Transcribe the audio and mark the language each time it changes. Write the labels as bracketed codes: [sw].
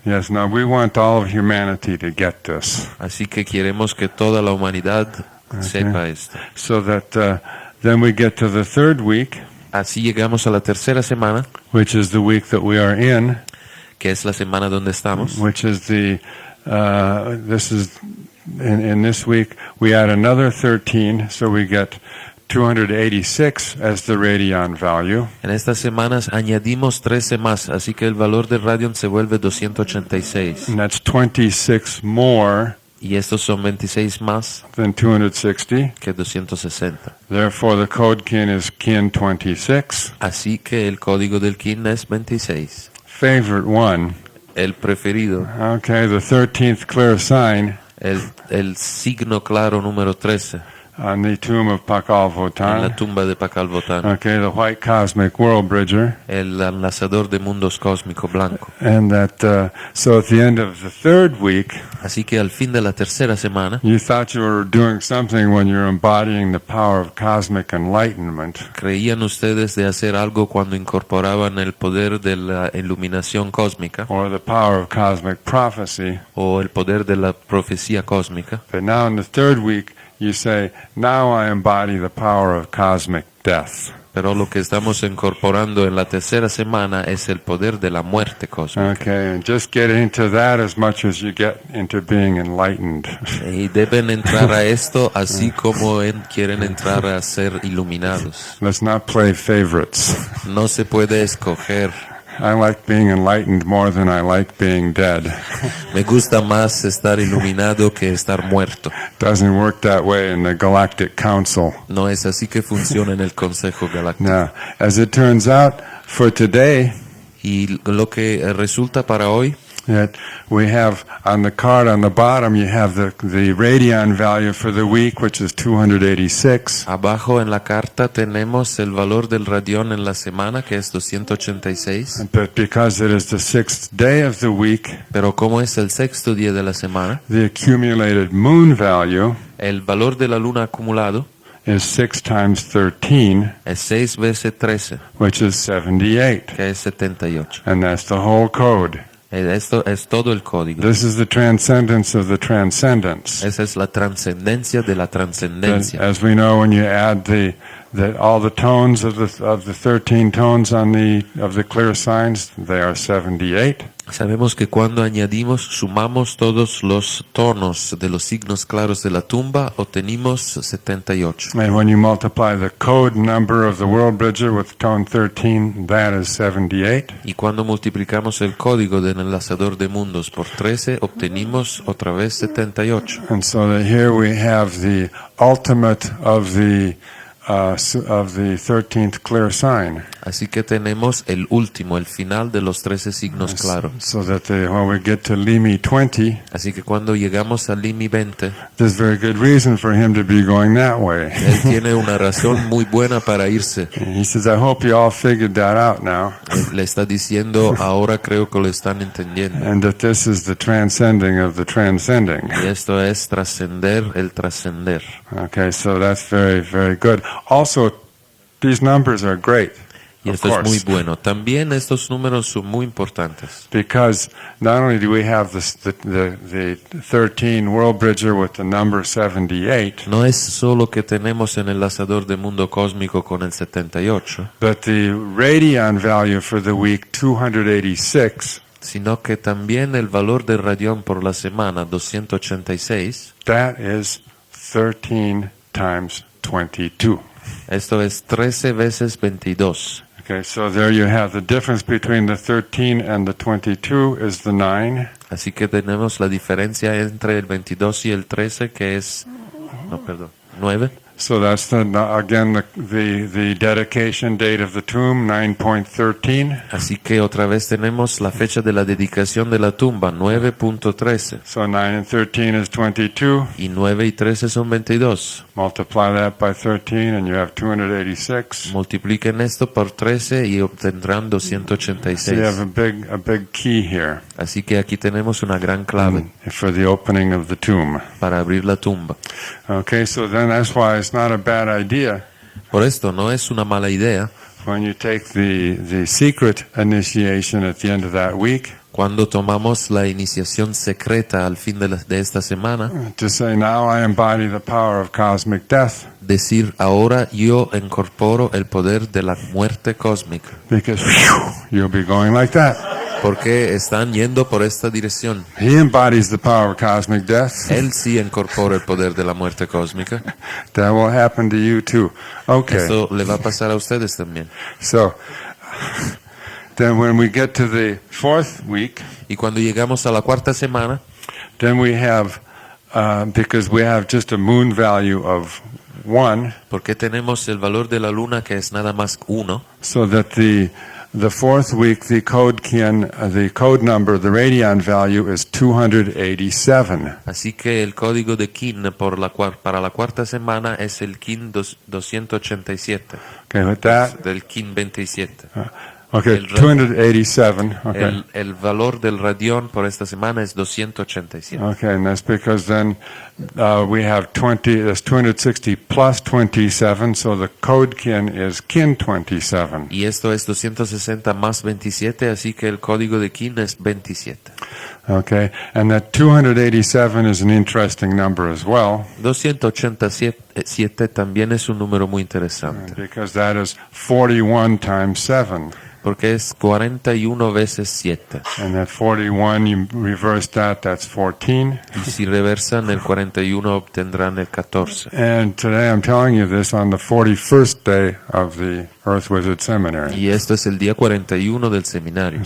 [en] Yes, no, we want all of humanity to get this, [es] Así que queremos que toda la humanidad sepa esto. [en] so that then we get to the third week, [es] Así llegamos a la tercera semana, [en] which is the week that we are in, [es] que es la semana donde estamos. [en] which is this is in this week we add another 13, so we get 286 as the radian value. [es] En estas semanas añadimos 13 más, así que el valor del radión se vuelve 286. [en] And that's 26 more [es] Y estos son 26 más [en] than 260. [es] que 260. [en] Therefore, the code kin is kin 26. [es] Así que el código del kin es 26. [en] Favorite one. [es] El preferido, [en] Okay, the 13th clear sign [es] el signo claro número 13 [en] on the tomb of [es] en la [en] Pakalvotan. [es] tumba de Pakalvotan. [en] Okay, the white cosmic world bridger. [es] El enlazador de mundos cósmico blanco. [en] And that, so at the end of the third week, [es] Así que al fin de la tercera semana, [en] you thought you were doing something when you're embodying the power of cosmic enlightenment. [es] creían ustedes de hacer algo cuando incorporaban el poder de la iluminación cósmica [en] Or the power of cosmic prophecy. [es] o el poder de la profecía cósmica. [en] But now in the third week, you say, now I embody the power of cosmic death. [es] Pero lo que estamos incorporando en la tercera semana es el poder de la muerte cósmica. [en] Okay, and just get into that as much as you get into being enlightened. [es] Y deben entrar a esto así como quieren entrar a ser iluminados. [en] Let's not play favorites. [es] No se puede escoger. [en] I like being enlightened more than I like being dead. [es] Me gusta más estar iluminado que estar muerto. [en] Doesn't work that way in the Galactic Council. [es] No es así que funciona en el Consejo Galáctico. [en] Now, as it turns out, for today, [es] Y lo que resulta para hoy, [en] that we have on the card on the bottom, you have the radian value for the week, which is 286. [es] abajo en la carta tenemos el valor del radión en la semana, que es 286. [en] But because it is the sixth day of the week, [es] Pero como es el sexto día de la semana, [en] the accumulated moon value [es] el valor de la luna acumulado [en] is 6 times 13, [es] es 6 veces 13, [en] which is 78. [es] que es 78. [en] And that's the whole code. [es] Esto es todo el código. [en] This is the transcendence of the transcendence. [es] Esa es la trascendencia de la [en] And [es] trascendencia. [en] as we know, when you add all the tones of the 13 tones of the clear signs, they are 78. [es] Sabemos que cuando sumamos todos los tonos de los signos claros de la tumba, obtenemos 78. [en] And when you multiply the code number of the world bridger with tone 13, that is 78. [es] Y cuando multiplicamos el código del enlazador de mundos por 13, obtenemos otra vez 78. [en] And so that here we have the ultimate of the 13th clear sign. [es] Así que tenemos el último, el final de los 13 signos claros. [en] So that when we get to Limi 20, [es] Así que cuando llegamos a Limi 20, [en] there's very good reason for him to be going that way. [es] él tiene una razón muy buena para irse. [en] He says, I hope you all figured that out now, [es] Él le está diciendo, ahora creo que lo están entendiendo. [en] and that this is the transcending of the transcending. [es] Y esto es trascender el trascender. [en] Okay, so that's very, very good. Also, these numbers are great, [es] Y [en] of [es] esto es muy [en] course, [es] bueno. También estos números son muy importantes. [en] because not only do we have the 13 world bridger with the number 78, [es] No es solo que tenemos en el enlazador de mundo cósmico con el 78, [en] but the radian value for the week 286, [es] sino que también el valor de radión por la semana 286, [en] that is 13 times 22. [es] esto es 13 veces 22. [en] Okay, so there you have the difference between the 13 and the 22 is the 9. [es] Así que tenemos la diferencia entre el 22 y el 13, que es, 9. [en] So that's again the dedication date of the tomb, 9.13. [es] Así que otra vez tenemos la fecha de la dedicación de la tumba, 9.13. [en] So 9 and 13 is 22. [es] Y 9 y 13 son 22. [en] Multiply that by 13 and you have 286. [es] Multipliquen esto por 13 y obtendrán [en] So you have [es] 286. [en] a big key here [es] Así que aquí tenemos una gran clave [en] for the opening of the tomb. [es] para abrir la tumba. [en] Okay, so then that's why it's not a bad idea [es] Por esto no es una mala idea [en] when you take the secret initiation at the end of that week [es] cuando tomamos la iniciación secreta al fin de esta semana, [en] to say, now I embody the power of cosmic death, [es] decir ahora yo incorporo el poder de la muerte cósmica, [en] because you'll be going like that. [es] porque están yendo por esta dirección. [en] He embodies the power of cosmic death. [es] Él sí incorpora el poder de la muerte cósmica. [en] That will happen to you too. Okay. [es] Eso le va a pasar a ustedes también. [en] So then when we get to the fourth week, [es] Y cuando llegamos a la cuarta semana, [en] then we have because we have just a moon value of 1, [es] Porque tenemos el valor de la luna que es nada más 1. [en] so that the fourth week, the code number, the radian value is 287. [es] Así que el código de Kin para la cuarta semana es el Kin 287. [en] Okay, with that, [es] Del Kin 27. [en] okay, [es] el [en] 287. Okay. [es] El valor del radión por esta semana es 287. [en] Okay, and that's because then we have 260 plus 27, so the code kin is kin 27. [es] Y esto es 260 más 27, así que el código de Kin es 27. [en] Okay, and that 287 is an interesting number as well, [es] 287 también es un número muy interesante, [en] because that is 41 times 7. [es] porque es 41 veces 7. [en] And that 41, you reverse that, that's 14. [es] Y si reversan el 41 obtendrán el 14. [en] And today I'm telling you this on the 41st day of the Earth Wizard Seminary. [es] Y esto es el día 41 del seminario.